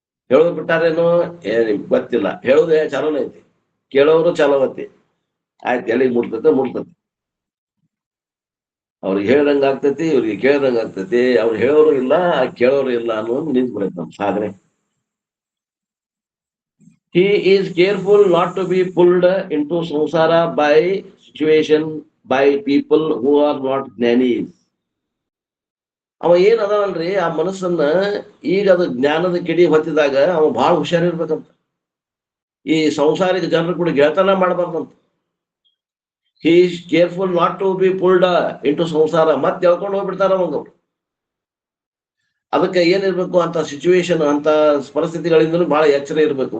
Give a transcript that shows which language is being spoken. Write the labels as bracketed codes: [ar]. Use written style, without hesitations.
[kn] ಹೇಳೋದು ಬಿಟ್ಟಾರೇನೋ ಗೊತ್ತಿಲ್ಲ. ಹೇಳೋದೇ ಚಾಲೋನೇ ಐತಿ, ಕೇಳೋರು ಚಾಲೋವತ್ತಿ. ಆಯ್ತು, ಎಲ್ಲಿಗೆ ಮುಟ್ತೈತೆ. ಅವ್ರಿಗೆ ಹೇಳ್ದಂಗ ಆಗ್ತೈತಿ, ಇವ್ರಿಗೆ ಕೇಳ್ದಂಗ ಆಗ್ತೈತಿ. ಅವ್ರು ಹೇಳೋರು ಇಲ್ಲ, ಕೇಳೋರು ಇಲ್ಲ ಅನ್ನೋದು ನಿಂತು ಬಿಡೈತೆ ನಮ್ ಸಾಧನೆ. [en] He is careful not to be pulled into samsara by situation, by people who are not jnanis. [kn] ಅವ ಏನ್ ಅದಾವಲ್ರಿ, ಆ ಮನಸ್ಸನ್ನ ಈಗ ಅದು ಜ್ಞಾನದ ಕಿಡಿ ಹೊತ್ತಿದಾಗ ಅವ ಬಹಳ ಹುಷಾರಿರ್ಬೇಕಂತ. ಈ ಸಂಸಾರಿಕ ಜನರು ಕೂಡ ಗೆಳತನ ಮಾಡಬಾರ್ದಂತ. [en] He is careful not to be pulled into samsara. [kn] ಮತ್ತೆ ಎಳ್ಕೊಂಡು ಹೋಗ್ಬಿಡ್ತಾರ ಅವಂಗ. ಅದಕ್ಕೆ ಏನಿರ್ಬೇಕು ಅಂತ ಸಿಚುವೇಶನ್, ಅಂತ ಪರಿಸ್ಥಿತಿಗಳಿಂದಲೂ ಬಹಳ ಎಚ್ಚರ ಇರ್ಬೇಕು.